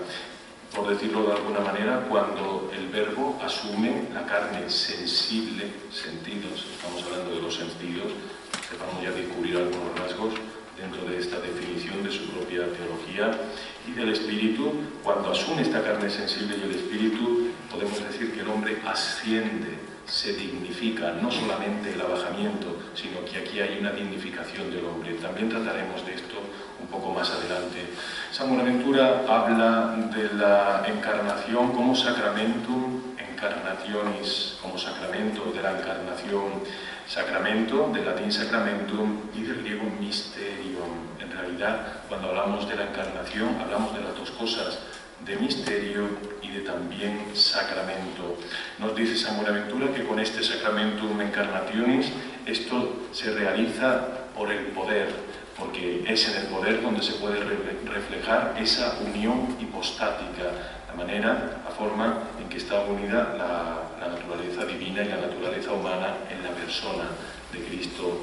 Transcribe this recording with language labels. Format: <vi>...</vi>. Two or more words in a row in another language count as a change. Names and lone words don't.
<es>Por decirlo de alguna manera, cuando el Verbo asume la carne sensible, sentidos, estamos hablando de los sentidos, que vamos ya a descubrir algunos rasgos dentro de esta definición de su propia teología, y del espíritu, cuando asume esta carne sensible y el espíritu, podemos decir que el hombre asciende, se dignifica, no solamente el abajamiento, sino que aquí hay una dignificación del hombre. También trataremos de esto un poco más adelante. San Buenaventura habla de la encarnación como</es> <la>sacramentum encarnationis,</la> <es>como sacramento de la encarnación, sacramento, del latín sacramentum y del griego mysterium. En realidad, cuando hablamos de la encarnación, hablamos de las dos cosas, de misterio y de también sacramento. Nos dice San Buenaventura que con este</es> <la>sacramentum encarnationis</la> <es>esto se realiza por el poder, porque es en el poder donde se puede reflejar esa unión hipostática, la manera, la forma en que está unida la naturaleza divina y la naturaleza humana en la persona de Cristo.</es>